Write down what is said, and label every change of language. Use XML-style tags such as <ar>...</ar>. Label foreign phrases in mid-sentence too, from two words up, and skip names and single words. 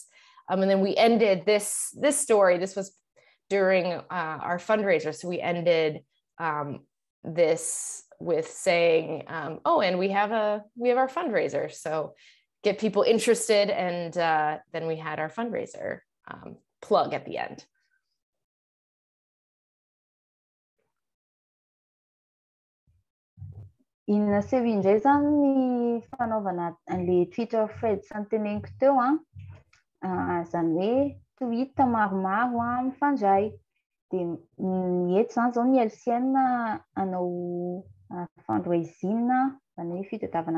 <en>And then we ended this story. This was during our fundraiser. So we ended this with saying, and we have our fundraiser. So get people interested. And then we had our fundraiser plug at the end.</en> <mg>Inaseho indray zany ny fanaovana an'le</mg> <en>Twitter threads</en> <mg>teneniko teo zany hoe tweet maromaro mifandray dia ny eto zany zao ny LCN anao fundraising zany hoe fitadiavana</mg>